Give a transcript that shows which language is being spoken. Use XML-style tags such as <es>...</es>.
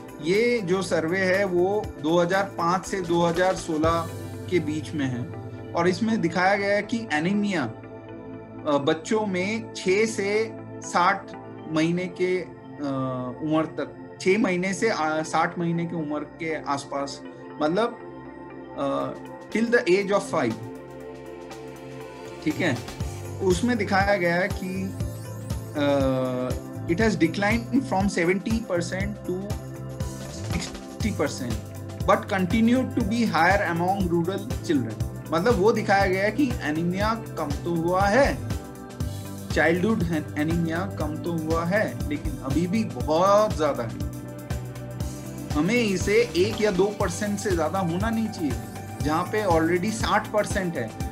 <hi>ये जो सर्वे है वो 2005 से 2016 के बीच में है, और इसमें दिखाया गया है कि एनीमिया बच्चों में 6 से 60 महीने के उम्र तक, 6 महीने से 60 महीने की उम्र के आसपास, मतलब</hi> <en>till the age of 5,</en> <hi>ठीक है। उसमें दिखाया गया है कि</hi> <en>it has declined from 70% to 60%, but continued to be higher among rural children.</en> <hi>मतलब वो दिखाया गया कि एनीमिया कम तो हुआ है, चाइल्डहुड एनीमिया कम तो हुआ है, लेकिन अभी भी बहुत ज्यादा है। हमें इसे 1 या 2% से ज्यादा होना नहीं चाहिए, जहाँ पे ऑलरेडी 60% है।</hi>